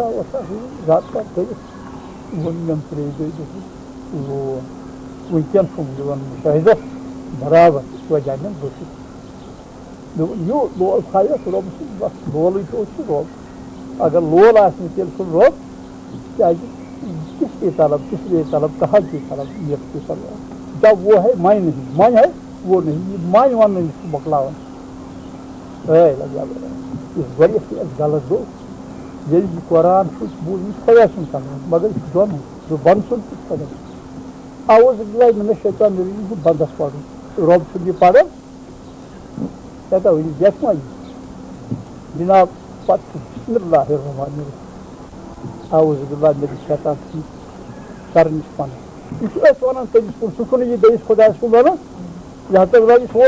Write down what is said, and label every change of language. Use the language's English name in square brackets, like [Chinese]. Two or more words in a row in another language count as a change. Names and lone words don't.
[Kashmiri] وۄٹھا زیادٕ پَتہٕ کٔرِتھ ووٚن مےٚ ترٛیٚیہِ دۄہہِ دوٚپُن وٕنکٮ۪ن چھُم دِوان مُشاہِدَس برابر وجہ نہٕ بٔتھِ دوٚپُن یہِ لول تھایَس رۄب سُنٛد بَس لولٕے چھُ رۄب اگر لول آسہِ نہٕ تیٚلہِ چھُنہٕ رۄب کیٛازِ [Urdu] کس لیے طلب کہاں کی طلب نیت کی طلب جب وہ ہے میں نہیں من ہے وہ نہیں [Kashmiri] یہ من ونن چھُ مۄکلاوان یُس واریاہ غلط گوٚو ییٚلہِ یہِ قرآن چھُ بوٗزمُت خۄدا سُنٛد کلام مگر یہِ چھُ دۄنوٕے سُہ بنٛد سُنٛد تہِ خۄدا اَوَز مےٚ شیطان یہِ چھُ بنٛدَس پَرُن رۄب چھُنہٕ یہِ پَران ہٮ۪کا ؤنِتھ یَتھ ما یہِ جِناب پَتہٕ چھُ [Arabic] بِسمِ اللہِ الرحمٰنِ الرحیٖم اعوذ باللہ [Kashmiri] مےٚ دِ شیطان کَرنٕچ پَنٕنۍ یہِ چھُ أسۍ وَنان تٔمِس کُن سُہ چھُنہٕ یہِ بیٚیِس خۄدایَس کُن وَنان لہذا رۄبہِ سون